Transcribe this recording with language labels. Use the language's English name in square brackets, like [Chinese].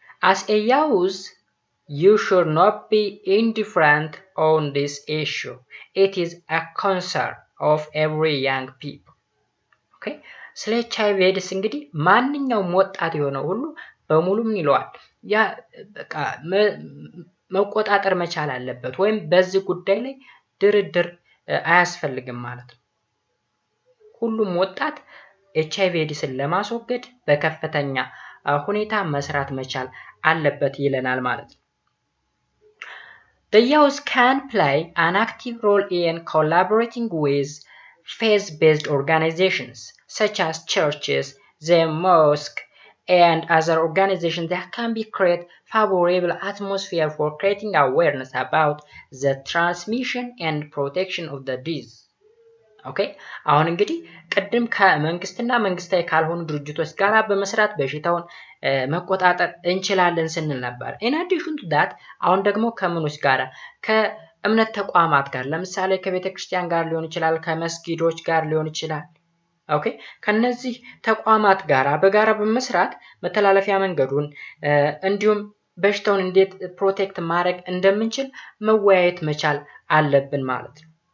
[English] As a youth, you should not be indifferent on this issue. It is a concern of every young people. Okay? [Amharic] ስለ HIV AIDS እንግዲህ ማንኛውም ወጣት የሆነው ሁሉ በሙሉ ምን ይለዋል? ያ በቃ መቆጣጠር መቻል አለበት ወይም በዚህ ጉዳይ ላይ ድርድር አያስፈልግም ማለት ነው። ሁሉም ወጣት HIV ኤድስን ለማስወገድ በከፍተኛ ሁኔታ መስራት መቻል አለበት ይለናል ማለት ነው። [English] The youth can play an active role in collaborating with faith-based organizations such as churches, the mosque, and other organizations that can be create favorable atmosphere for creating awareness about the transmission and protection of the disease. [Amharic] ኦኬ አሁን እንግዲህ ቅድም ከመንግስትና መንግስታዊ ካልሆኑ ድርጅቶች ጋር በመስራት በሽታውን መቆጣጠር እንችላለን ስንል ነበር። [English] in addition to that [Amharic] አሁን ደግሞ ከምኖች ጋር ከእምነት ተቋማት ጋር ለምሳሌ ከቤተክርስቲያን ጋር ሊሆን ይችላል ከመስጊዶች ጋር ሊሆን ይችላል ኦኬ ከነዚህ ተቋማት ጋር በጋራ በመስራት መተላለፊያ መንገዱን እንዲሁም በሽታውን እንዴት ፕሮቴክት ማድረግ እንደምንችል መወያየት መቻል አለብን ማለት ነው።